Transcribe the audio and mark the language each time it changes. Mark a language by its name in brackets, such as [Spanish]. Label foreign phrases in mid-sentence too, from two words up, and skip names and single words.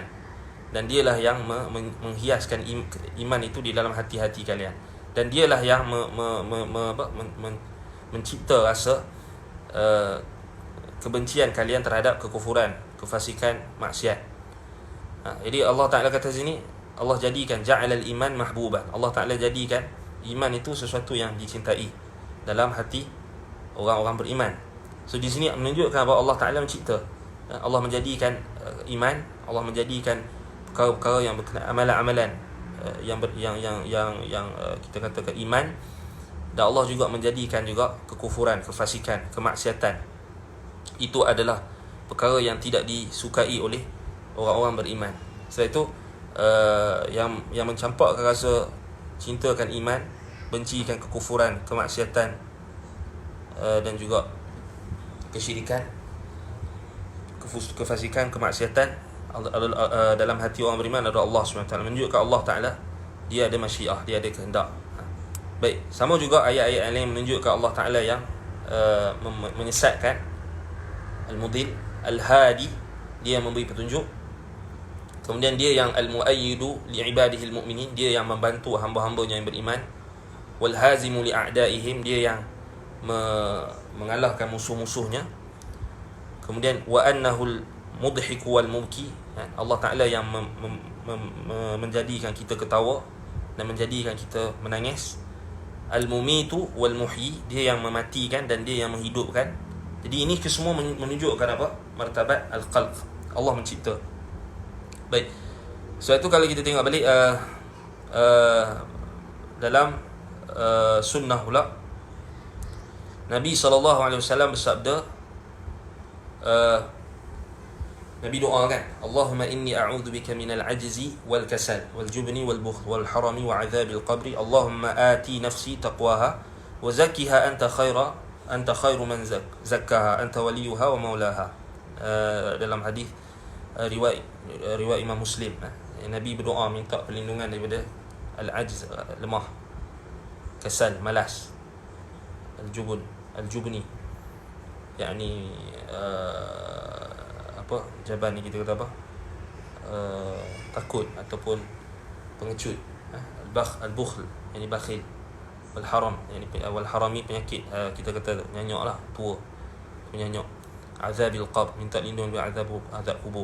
[Malay] Dan dialah yang menghiaskan iman itu di dalam hati-hati kalian. Dan dialah yang mencipta rasa kebencian kalian terhadap kekufuran, kefasikan, maksiat. Jadi Allah Ta'ala kata sini, Allah jadikan [Arabic] جعل الإيمان محبوبا. [Malay] Allah Ta'ala jadikan iman itu sesuatu yang dicintai dalam hati orang-orang beriman. So di sini menunjukkan bahawa Allah Ta'ala mencipta. Allah menjadikan iman, Allah menjadikan perkara-perkara yang berkenaan amalan-amalan yang kita katakan iman, dan Allah juga menjadikan juga kekufuran, kefasikan, kemaksiatan. Itu adalah perkara yang tidak disukai oleh orang-orang beriman. Sebab itu yang mencampakkan rasa cintakan iman, bencikan kekufuran, kemaksiatan, dan juga kesyirikan, kefasikan, kemaksiatan dalam hati orang beriman adalah Allah SWT. Menunjukkan Allah Ta'ala dia ada masyiah, dia ada kehendak. Baik, sama juga ayat-ayat lain menunjukkan Allah Ta'ala yang menyesatkan, Al-Mudil, Al-Hadi, dia yang memberi petunjuk. Kemudian dia yang [Arabic] المؤيد لعباده المؤمنين, [Malay] dia yang membantu hamba-hambanya yang beriman. [Arabic] والهازم لأعدائهم, [Malay] dia yang mengalahkan musuh-musuhnya. Kemudian [Arabic] وأنه المضحك والمبكي, [Malay] Allah Ta'ala yang menjadikan kita ketawa dan menjadikan kita menangis. [Arabic] المميت والمحيي, [Malay] dia yang mematikan dan dia yang menghidupkan. Jadi ini kesemua menunjukkan apa? [Arabic] مرتبة الخلق, [Malay] Allah mencipta. Baik, sebab itu kalau kita tengok balik dalam sunnah pula, Nabi SAW bersabda, Nabi doa kan, [Arabic] اللهم إني أعوذ بك من العجز والكسل والجبن والبخل والهرم وعذاب القبر. اللهم آت نفسي تقواها وزكها أنت خير من زكاها أنت وليها ومولاها. [Malay] Dalam hadis riwayat Imam Muslim, Nabi berdoa minta perlindungan daripada al-ajz, lemah, kasal, malas, al-jubni, yakni jaban ni kita kata apa, takut ataupun pengecut, al-bukhl yakni bakhil, [Arabic] والهرم [Malay] yakni [Arabic] والهرم, [Malay] penyakit, kita kata nyanyok lah, tua, penyanyok, [Arabic] عذاب القبر, [Malay] minta lindung dari azab kubur.